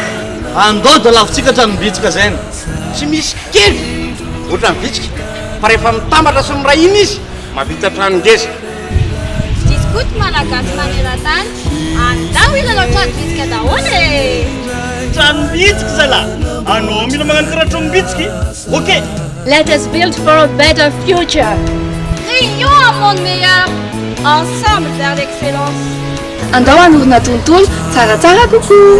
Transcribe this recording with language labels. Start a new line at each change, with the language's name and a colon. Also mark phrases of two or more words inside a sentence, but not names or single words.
Malagasy: andao da lavintsika tranombitsika zany tsy misy kely ohatra mibitsika fa rehefa mitambatra sy miray iny izy mavita tranongeza diskoty malagasy maneran-tany andao ilanao tranombitsika daholo e tranombitsika zala anao mila magnano karaha tranombitsika ok
English: let us build for a better future
French: réunion un monde meilleur ensemble vers l'excellence
Malagasy: andao anorina tontolo tsaratsara kokoa